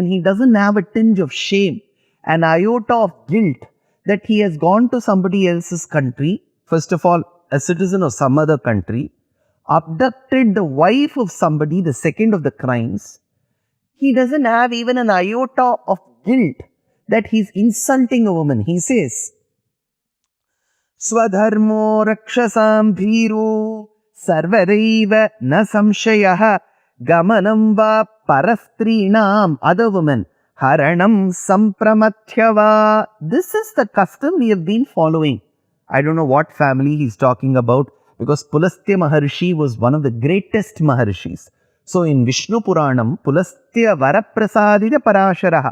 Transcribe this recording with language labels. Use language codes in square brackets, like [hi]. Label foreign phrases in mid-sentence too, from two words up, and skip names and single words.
[en] He doesn't have a tinge of shame, an iota of guilt that he has gone to somebody else's country, first of all, a citizen of some other country, abducted the wife of somebody, the second of the crimes. He doesn't have even an iota of guilt that he's insulting a woman. He says, [sa] स्वधर्मो रक्षसां भीरु सर्वदैव न संशयः गमनं वा परस्त्रीणां, [en] other women, [sa] हरणं सम्प्रमथ्य वा. [en] This is the custom we have been following. I don't know what family he's talking about, because Pulastya Maharshi was one of the greatest Maharshis. So in Vishnu Puranam, Pulastya Varaprasadita Parasharaha.